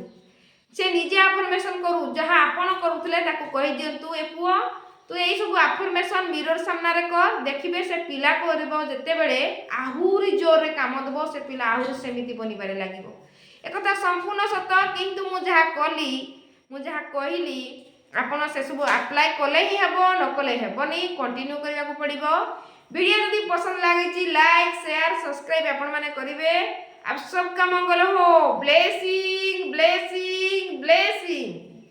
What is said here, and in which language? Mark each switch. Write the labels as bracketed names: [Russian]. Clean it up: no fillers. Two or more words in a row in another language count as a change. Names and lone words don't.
[Odia] ସେ ନିଜେ ଆଫର୍ମେସନ୍ କରୁ, ଯାହା ଆପଣ କରୁଥିଲେ ତାକୁ କହିଦିଅନ୍ତୁ, ଏ ପୁଅ ତୁ ଏଇସବୁ ଆଫର୍ମେସନ୍ ମିରର ସାମ୍ନାରେ କର, ଦେଖିବେ ସେ ପିଲା କରିବ ଯେତେବେଳେ ଆହୁରି ଜୋରରେ କାମ ଦେବ, ସେ ପିଲା ଆହୁରି ସେମିତି ବନିବାରେ ଲାଗିବ। ଏକଥା ସମ୍ପୂର୍ଣ୍ଣ ସତ, କିନ୍ତୁ ମୁଁ ଯାହା କଲି, ମୁଁ ଯାହା କହିଲି, ଆପଣ ସେସବୁ ଆପ୍ଲାଏ କଲେ ହିଁ ହେବ, ନ କଲେ ହେବନି, କଣ୍ଟିନ୍ୟୁ କରିବାକୁ ପଡ଼ିବ। ଭିଡିଓ ଯଦି ପସନ୍ଦ ଲାଗିଛି ଲାଇକ ଶେୟାର ସବସକ୍ରାଇବ ଆପଣ ମାନେ କରିବେ। [Hindi] आप सबका मंगल हो। [English] blessing blessing blessing.